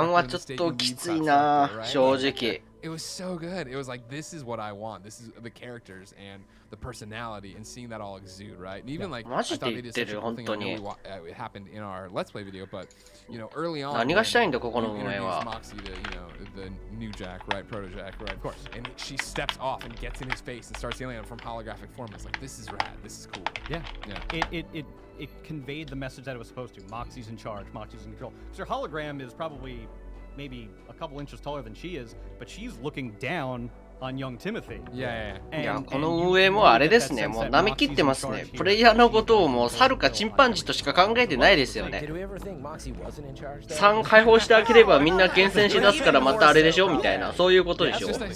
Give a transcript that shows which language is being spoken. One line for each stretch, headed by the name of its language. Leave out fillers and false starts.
Japanese: 3はちょっときついな、正直。
English: It was so good. It was like, this is what I want. This is the characters and the personality and seeing that all exude, right? And even like, I thought they did such a cool thing. I know it happened in our Let's Play video, but you know, early on,
Japanese: 何がしたいんだここの運営
English: introduced
Japanese: は。
English: Moxie to, you know, the new Jack, right? Proto Jack, right? Of course. And she steps off and gets in his face and starts yelling at him from holographic form. It's like, this is rad. This is cool. Yeah. Yeah. It conveyed the message that it was supposed to. Moxie's in charge. Moxie's in control. So her hologram is probably maybe a couple inches taller than she is, but she's looking down on young Timothy. Yeah.
Japanese: いや、この運営もあれですね。もう舐め切ってますね。プレイヤーのことをもう猿かチンパンジーとしか考えてないですよね。 3解放してあげればみんな厳選しだすからまたあれでしょみたいな、そういうことでしょ。